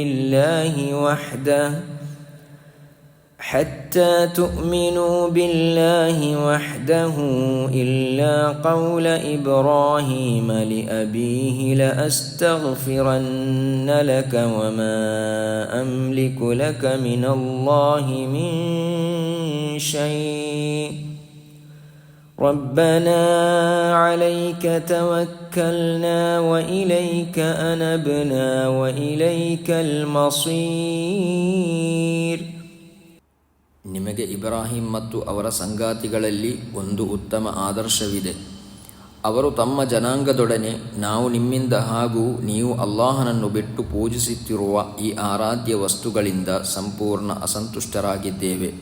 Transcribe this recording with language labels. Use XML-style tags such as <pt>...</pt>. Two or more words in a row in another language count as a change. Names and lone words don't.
<ar>بالله وحده إلا قول إبراهيم لأبيه لأستغفرن لك وما أملك لك من الله من شيء ربنا عليك توكلنا وإليك أنبنا وإليك المصير.</ar> <kn>ನಿಮಗೆ ಇಬ್ರಾಹಿಂ ಮತ್ತು ಅವರ ಸಂಗಾತಿಗಳಲ್ಲಿ ಒಂದು ಉತ್ತಮ ಆದರ್ಶವಿದೆ. ಅವರು ತಮ್ಮ ಜನಾಂಗದೊಡನೆ, ನಾವು ನಿಮ್ಮಿಂದ ಹಾಗೂ ನೀವು ಅಲ್ಲಾಹನನ್ನು ಬಿಟ್ಟು ಪೂಜಿಸುತ್ತಿರುವ ಈ ಆರಾಧ್ಯ ವಸ್ತುಗಳಿಂದ ಸಂಪೂರ್ಣ ಅಸಂತುಷ್ಟರಾಗಿದ್ದೇವೆ.</kn>